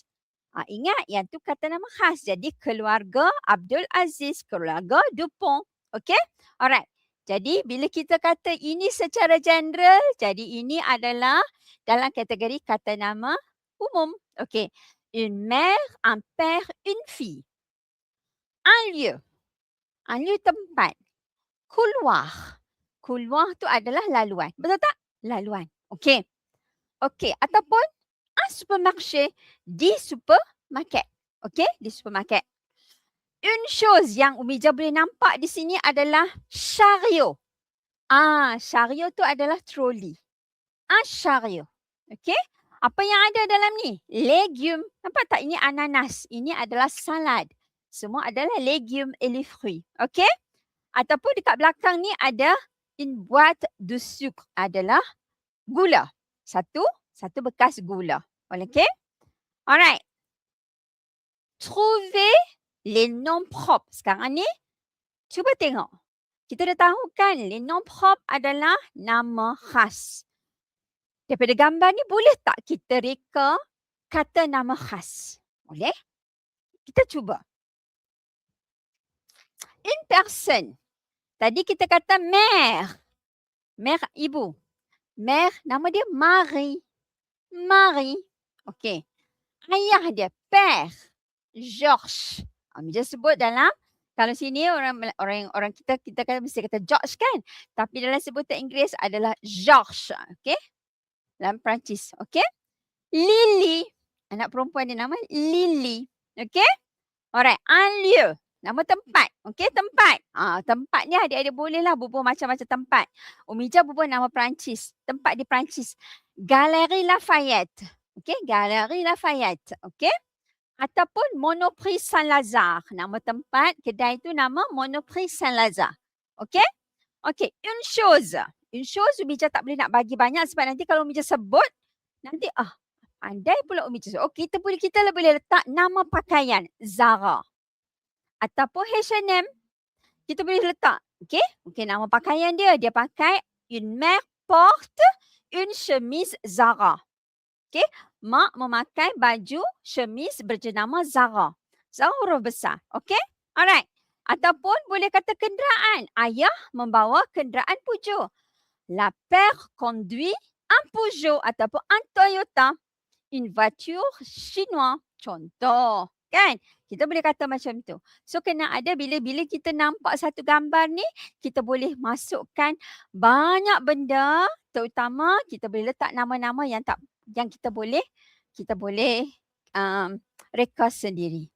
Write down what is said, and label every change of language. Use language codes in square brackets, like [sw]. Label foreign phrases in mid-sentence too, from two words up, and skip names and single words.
[ms] Ingat yang tu kata nama khas. Jadi keluarga Abdul Aziz, keluarga Dupont. Okey? Alright. Jadi bila kita kata ini secara general, jadi ini adalah dalam kategori kata nama umum. Okey. [fr] Une mère, un père, une fille. Un lieu. Un lieu tempat. [ms] Couloir. Couloir tu adalah laluan. Betul tak? Laluan. Okey. Okey. Ataupun [fr] un supermarché. [ms] Di supermarket. Okey? Di supermarket. [fr] Une chose [ms] yang Umija boleh nampak di sini adalah chariot. Chariot tu adalah troli. Chariot. Okay? Apa yang ada dalam ni? Legume. Nampak tak? Ini ananas. Ini adalah salad. Semua adalah [fr] legume et les fruits. [ms] Okay? Ataupun dekat belakang ni ada [fr] une boîte de sucre. [ms] Adalah gula. Satu bekas gula. Okay? Alright. [fr] Trouver les noms propres. [ms] Sekarang ni, cuba tengok. Kita dah tahu kan, [fr] les noms propres [ms] adalah nama khas. Daripada gambar ni, boleh tak kita reka kata nama khas? Boleh? Kita cuba. [fr] Une personne. [ms] Tadi kita kata mère. Mère ibu. Mère, nama dia Marie. Marie. Okey. Ayah dia, père. Georges. Dia sebut dalam, kalau sini orang kita kan mesti kata George kan? Tapi dalam sebutan Inggeris adalah Georges. Okey? Dalam Perancis. Okey? Lily. Anak perempuan dia nama Lily. Okey? Alright. [fr] Un lieu. [ms] Nama tempat. Okey? Tempat. Tempat ni adik-adik bolehlah bubuh macam-macam tempat. Umija bubuh nama Perancis. Tempat di Perancis. Galerie Lafayette. Okey? Galerie Lafayette. Okey? Ataupun Monoprix Saint-Lazare. Nama tempat kedai tu nama Monoprix Saint-Lazare. Okey? Okey. [fr] Une chose. Une chose [ms] Umija tak boleh nak bagi banyak sebab nanti kalau Umija sebut, nanti pandai pula Umija sebut. Kita boleh letak nama pakaian. Zara. Ataupun H&M. Kita boleh letak. Okey? Okey, nama pakaian dia. Dia pakai [fr] une mère porte une chemise Zara. [ms] Okey? Mak memakai baju chemise berjenama Zara. Zara huruf besar. Okey? Alright. Ataupun boleh kata kenderaan. Ayah membawa kenderaan Peugeot. [fr] La père conduit un Peugeot ataupun un Toyota. Une voiture chinoise. [ms] Contoh. Kan? Kita boleh kata macam tu. So kena ada bila kita nampak satu gambar ni, kita boleh masukkan banyak benda, terutama kita boleh letak nama-nama yang kita boleh reka sendiri.